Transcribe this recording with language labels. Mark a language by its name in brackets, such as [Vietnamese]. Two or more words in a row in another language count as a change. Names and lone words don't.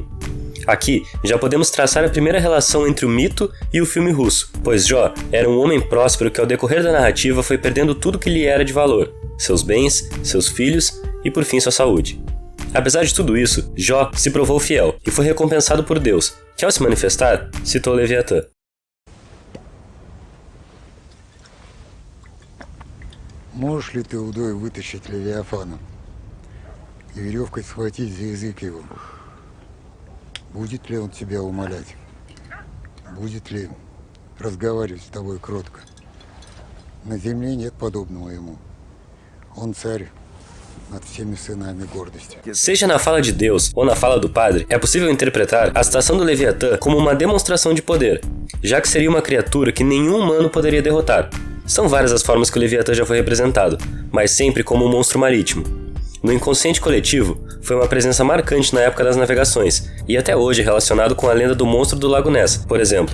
[Portuguese] Aqui, já podemos traçar a primeira relação entre o mito e o filme russo, pois Jó era um homem próspero que ao decorrer da narrativa foi perdendo tudo que lhe era de valor, seus bens, seus filhos e por fim sua saúde. Apesar de tudo isso, Jó se provou fiel e foi recompensado por Deus, que ao se manifestar, citou Leviatã. [Russian] Можешь ли ты удой вытащить Левиафана и веревкой схватить за язык его? Будет ли он тебя умолять? Будет ли разговаривать с тобой кротко? На земле нет подобного ему. Он царь над всеми сынами гордости. [Portuguese] Seja na fala de Deus ou na fala do padre, é possível interpretar a citação do Leviatã como uma demonstração de poder, já que seria uma criatura que nenhum humano poderia derrotar. São várias as formas que o Leviatã já foi representado, mas sempre como um monstro marítimo. No inconsciente coletivo, foi uma presença marcante na época das navegações, e até hoje é relacionado com a lenda do monstro do Lago Ness, por exemplo.